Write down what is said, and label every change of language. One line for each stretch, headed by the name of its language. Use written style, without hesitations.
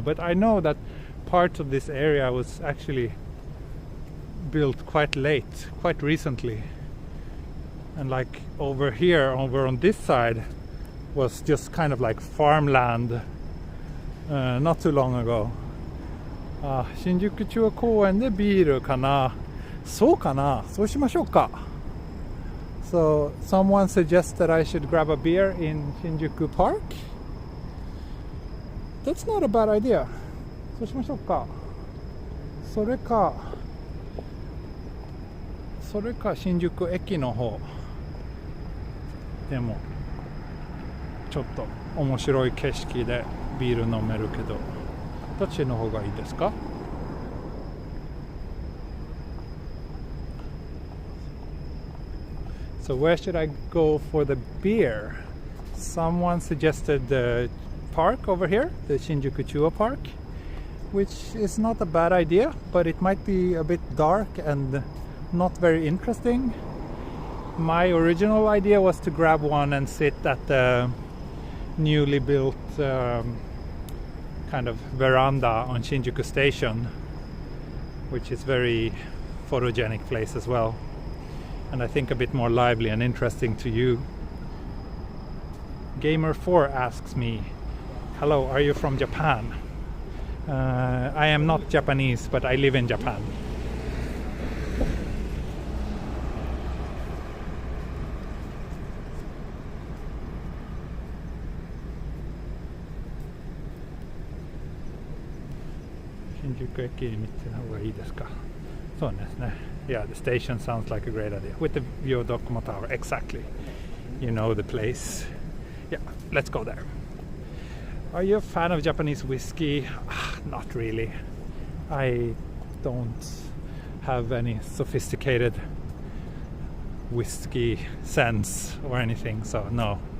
English: But I know that part of this area was actually built quite late, quite recently. And like over here, over on this side, was just kind of like farmland not too long ago.
Japanese: 新宿中央公園でビールかな。そうかな。そうしましょうか。
English: So someone suggests that I should grab a beer in Shinjuku Park. That's not a bad idea.
Japanese: そうしましょうか。それか新宿駅の方でもちょっと面白い景色でビール飲めるけど、どっちの方がいいですか？
English: So where should I go for the beer? Someone suggested the park over here, the Shinjuku Chuo Park, which is not a bad idea, but it might be a bit dark and not very interesting. My original idea was to grab one and sit at the newly built kind of veranda on Shinjuku Station, which is very photogenic place as well. And I think a bit more lively and interesting to you. Gamer4 asks me, hello, are you from Japan? I am not Japanese, but I live in Japan.
Japanese: Shinjuku 駅に見てた方がいいですか？そうですね。
English: Yeah, the station sounds like a great idea. With the view of Docomo Tower, exactly. You know the place. Yeah, let's go there. Are you a fan of Japanese whiskey? Not really. I don't have any sophisticated whiskey sense or anything, so no.